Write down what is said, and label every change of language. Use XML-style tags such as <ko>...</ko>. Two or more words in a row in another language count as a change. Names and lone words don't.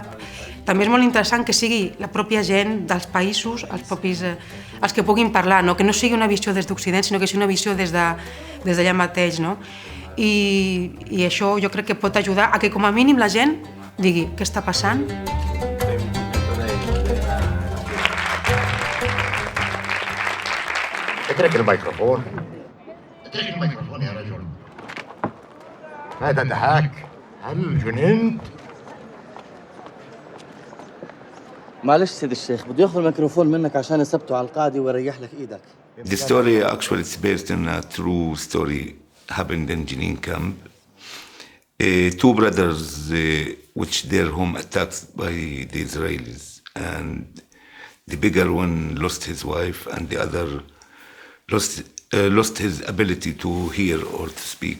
<ca>També és molt interessant que sigui la pròpia gent dels països, els que puguin parlar, no? Que no sigui una visió des d'Occident, sinó que sigui una visió des d'allà mateix. No? I això jo crec que pot ajudar a que com a mínim la gent digui què està passant.</ca> <ar>اترك الميكروفون يا رجل. هذا دهاك. هل جننت؟ معلش سيد الشيخ، بده ياخذ الميكروفون منك عشان يثبته على القاعدة ويريح لك ايدك.</ar> <en>The story actually is based on a true story happened in Jenin camp. Two brothers which their home attacked by the Israelis, and the bigger one lost his wife and the other lost his ability to hear or to speak.</en>